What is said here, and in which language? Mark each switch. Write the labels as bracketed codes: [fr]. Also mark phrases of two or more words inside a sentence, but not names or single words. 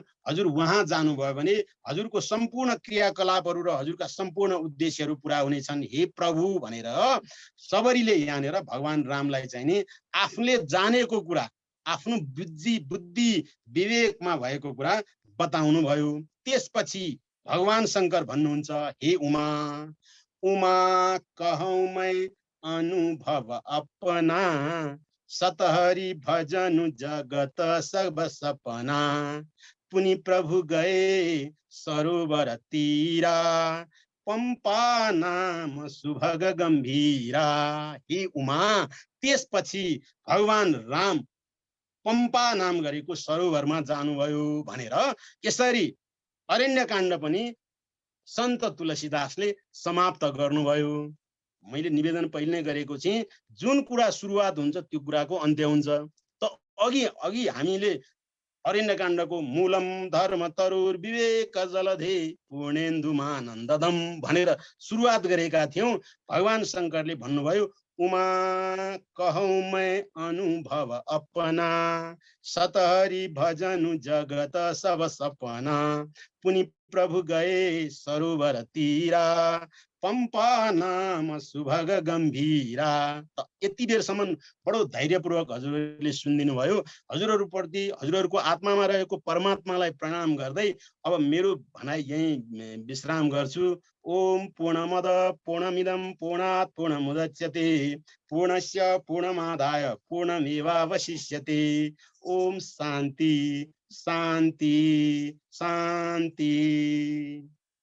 [ne] हजुर वहाँ जानुभयो भने हजुरको सम्पूर्ण क्रियाकलापहरू र हजुरका सम्पूर्ण उद्देश्यहरू पुरा हुनेछन् हे प्रभु भनेर सबरीले यहाँनिर भगवान रामलाई चाहिँ नि आफूले जानेको कुरा, आफ्नो बुद्धि विवेकमा भएको कुरा बताउनु भयो। त्यसपछि भगवान शंकर भन्नुहुन्छ, [awa] हे उमा, उमा कहूँ मैं अनुभव अपना, सतहरि भजनु जगत सब सपना, पुनि प्रभु गए सरोवर तीरा, पंपा नाम सुभग गंभीरा। [ne] हे उमा, त्यसपछि भगवान राम पम्पा नाम गरेको सरोवरमा जानुभयो भनेर यसरी अरण्यकाण्ड पनि सन्त तुलसीदासले समाप्त गर्नुभयो। मैले निवेदन पहिले नै गरेको थिएँ, जुन कुरा सुरुवात हुन्छ त्यो कुराको अन्त्य हुन्छ। त अघि हामीले अरण्यकाण्डको [sa] मूलम धर्म तरुर विवेक जलधे पूर्णेन्दुमानन्ददम [ne] भनेर सुरुवात गरेका थियौं। भगवान शंकरले भन्नुभयो, [awa] उमा कहूँ मैं अनुभव अपना, सतहरि भजनु जगत सब सपना, पुनि प्रभु गए सरोवर तीरा, पंपा नाम सुभग गंभीरा। [ne] त यति बेरसम्म बडो धैर्यपूर्वक हजुरहरूले सुनिदिनु भयो। हजुरहरूप्रति हजुरहरूको आत्मामा रहेको परमात्मालाई प्रणाम गर्दै अब मेरो भनाइ यही विश्राम गर्छु। [sa] ओम पूर्णमद पूर्णमिदं पूर्णात् पूर्णमुदच्यते पूर्णस्य पूर्णमादाय पूर्णमेवावशिष्यते। ओम शान्ति शान्ति शान्ति।